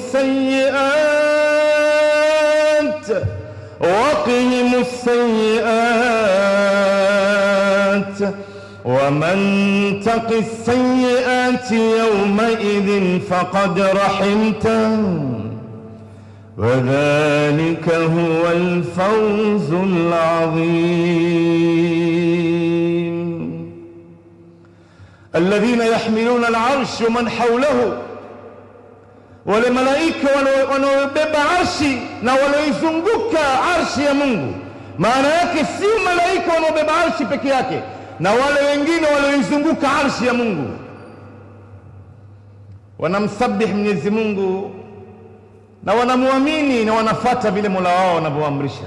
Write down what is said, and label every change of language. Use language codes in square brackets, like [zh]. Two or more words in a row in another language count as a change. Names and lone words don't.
[ar] السيئات ومن تق السيئات يومئذ فقد رحمته وذلك هو الفوز العظيم. الذين يحملون العرش ومن حوله، [sw] wale malaika wanaobeba arshi na wanaoizunguka arshi ya Mungu. Maana yake si malaika wanaobeba arshi peke yake, na wale wengine walioizunguka arshi ya Mungu wanamsabihi Mwenyezi Mungu na wanamuamini na wanafuata vile Mola wao anavyoamrisha.